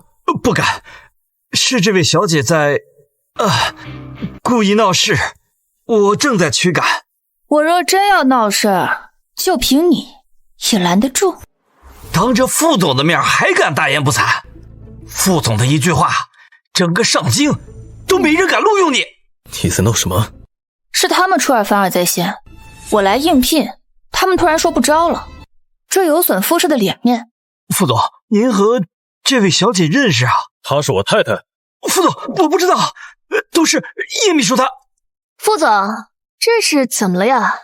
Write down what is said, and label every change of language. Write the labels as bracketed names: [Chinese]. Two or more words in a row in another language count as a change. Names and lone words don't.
[Chinese] 不敢，是這位小姐在故意鬧事，我正在驅趕。我若真要鬧事，就憑你也攔得住？當着傅總的面還敢大言不慚？傅總的一句話，整個上京都沒人敢錄用你。你在鬧什麼？是他們出爾反爾在先，我來應聘，他們突然說不招了，這有損傅氏的臉面。傅總，您和這位小姐認識啊？她是我太太。傅總，我不知道，都是葉秘書他。傅總，這是怎麼了呀？